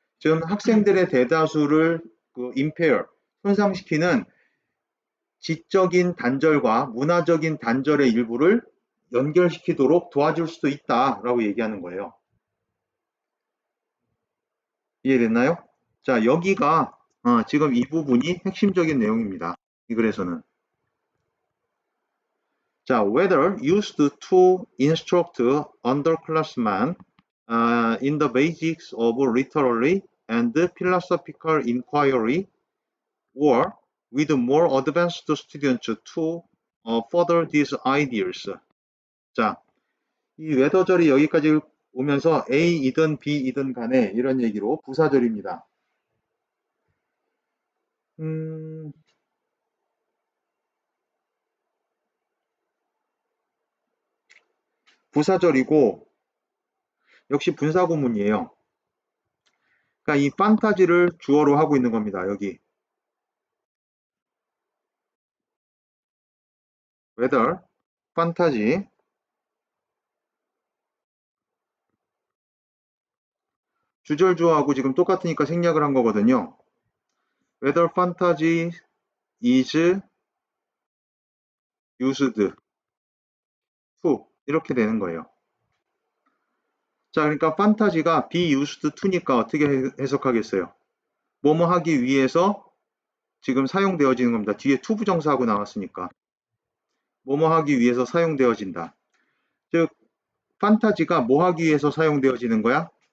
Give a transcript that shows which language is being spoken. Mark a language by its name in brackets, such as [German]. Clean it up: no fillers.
[Korean] 지금 학생들의 대다수를 impair, 손상시키는 지적인 단절과 문화적인 단절의 일부를 연결시키도록 도와줄 수도 있다라고 얘기하는 거예요. 이해됐나요? 자, 여기가 지금 이 부분이 핵심적인 내용입니다. 이 글에서는. [English] 자, whether used to instruct underclassmen in the basics of literary and philosophical inquiry or with more advanced students to further these ideas. [Korean] 자, 이 whether절이 여기까지 오면서 A이든 B이든 간에 이런 얘기로 부사절입니다. 부사절이고 역시 분사구문이에요. 그러니까 이 판타지를 주어로 하고 있는 겁니다. 여기 whether 판타지 주절 주어하고 지금 똑같으니까 생략을 한 거거든요. [English] whether fantasy is used to [Korean] 이렇게 되는 거예요. 자, 그러니까 판타지가 be used to니까 어떻게 해석하겠어요? 뭐뭐 하기 위해서 지금 사용되어지는 겁니다. 뒤에 to 부정사하고 나왔으니까. 뭐뭐 하기 위해서 사용되어진다. 즉, 판타지가 뭐 하기 위해서 사용되어지는 거야?